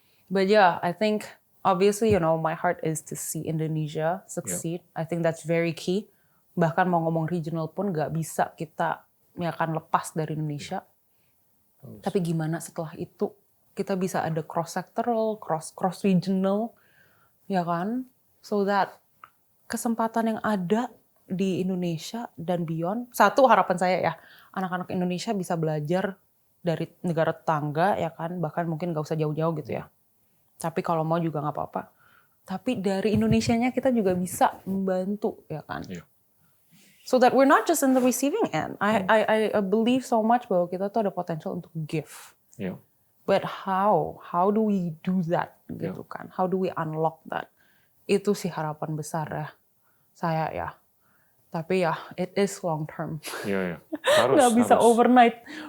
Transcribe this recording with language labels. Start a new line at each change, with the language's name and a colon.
English: But yeah, I think obviously, my heart is to see Indonesia succeed. I think that's very key.
Indonesian: Bahkan mau ngomong regional pun nggak bisa kita ya kan lepas dari Indonesia. Tapi gimana setelah itu kita bisa ada
English: cross sectoral, cross regional,
Indonesian: ya kan?
English: So that
Indonesian: kesempatan yang ada di Indonesia dan beyond. Satu, harapan saya ya, anak-anak Indonesia bisa belajar dari negara tetangga, ya kan? Bahkan mungkin nggak usah jauh-jauh gitu ya. Tapi kalau mau juga nggak apa-apa. Tapi dari Indonesianya kita juga bisa membantu, ya kan?
English: So that we're not just in the receiving end. I believe so much
Indonesian: bahwa kita tuh ada
English: potential untuk give. But how? How do we do that?
Indonesian: Gitu kan?
English: How do we unlock that?
Indonesian: Itu sih harapan besar ya saya ya. Tapi ya,
English: it is long term.
Indonesian: Nggak bisa overnight.